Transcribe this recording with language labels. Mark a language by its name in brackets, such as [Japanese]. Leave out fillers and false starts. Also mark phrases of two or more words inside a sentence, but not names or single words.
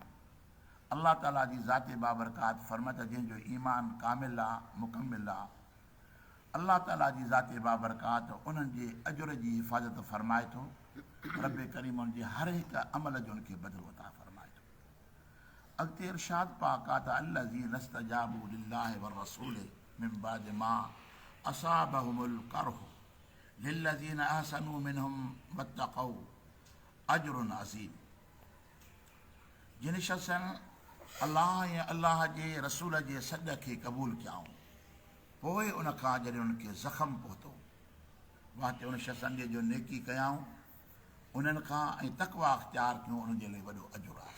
[Sindhi] अल्लाह ताला जी ज़ाते बाबरकात फरमाए जंहिंजो ईमान कामिल आहे, मुकमिल आहे, अल्लाह ताला जी ज़ाते बाबरकात उन्हनि जे अजुर जी हिफ़ाज़त फरमाए थो। रब करीम उन जे हर हिकु अमल जो उनखे बदिलो अता फरमाए थो। अॻिते इरशाद पाक आहे त [Arabic] الذين استجابوا لله ورسوله من بعد ما أصابهم القرح للذين أحسنوا منهم واتقوا أجر عظيم. [Sindhi] जिन शख़्सनि अल्लाह ऐं अल्लाह जे रसूल जे सॾ खे क़बूल कयाऊं, पोइ उन खां जॾहिं उनखे ज़ख़्म पहुतो, वास्ते उन शख़्सनि जो नेकी कयाऊं उन्हनि खां ऐं तक़वा अख़्तियार कयूं, उनजे लाइ वॾो अजुर आहे।